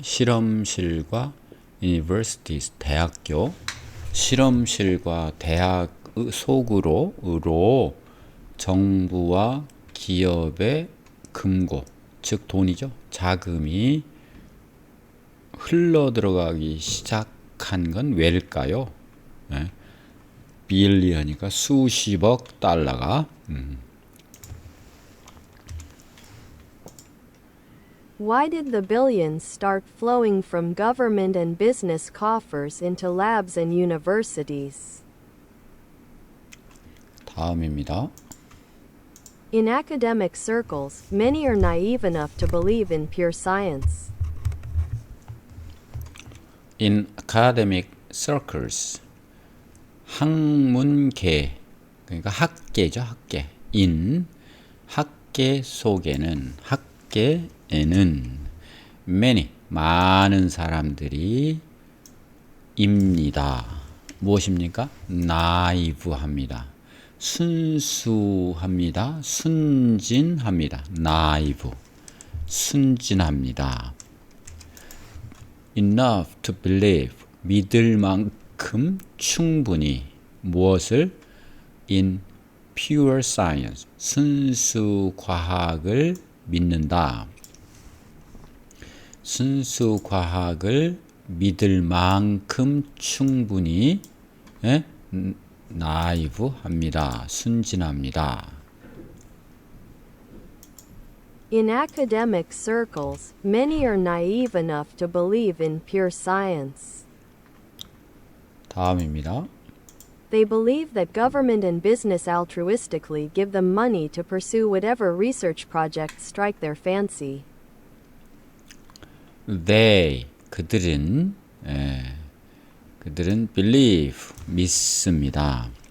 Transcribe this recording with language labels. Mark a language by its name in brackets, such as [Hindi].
[Korean] 실험실과 universities 대학교 실험실과 대학 속으로 정부와 기업의 금고 즉 돈이죠. 자금이 흘러 들어가기 시작한 건 왜일까요? 빌리언이니까 수십억 달러가 [English] Why did the billions start flowing from government and business coffers into labs and universities? [Korean] 다음입니다. [English] In academic circles, many are naive enough to believe in pure science. In academic circles [Korean] 학문계 그러니까 학계죠. 학계 in 학계 속에는 학계에는 many 많은 사람들이 입니다. 무엇입니까? naive합니다. 순수합니다. 순진합니다. naive 순진합니다. [English] enough to believe [Korean] 믿을 만큼 충분히 무엇을 [English] in pure science [Korean] 순수 과학을 믿는다. 순수 과학을 믿을 만큼 충분히 naive합니다. 순진합니다. [English] In academic circles, many are naive enough to believe in pure science. [Korean] 다음입니다. [English] They believe that government and business altruistically give them money to pursue whatever research projects strike their fancy. [Korean] They, 그들은 believe, 믿습니다.